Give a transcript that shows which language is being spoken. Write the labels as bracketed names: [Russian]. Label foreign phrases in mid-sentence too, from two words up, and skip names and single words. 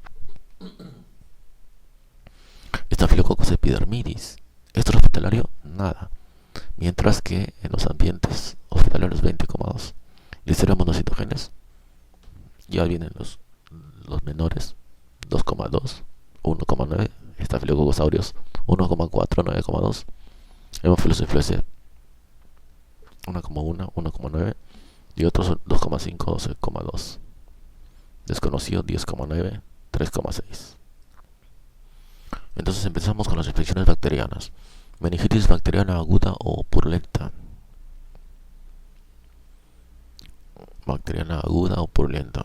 [Spanish] Estafilococcus epidermidis, extrahospitalario nada, mientras que en los ambientes hospitalarios 20,2. Listeria monocitogenes, ya vienen los menores, 2,2, 1,9. Estafilococcus aureus 1,4, 9,2. Haemophilus influenzae 1,1, 1,9. Y otros 2,5, 12,2. Desconocido 10,9, 3,6. Entonces empezamos con las infecciones bacterianas. Meningitis bacteriana aguda o purulenta. Bacteriana aguda o purulenta.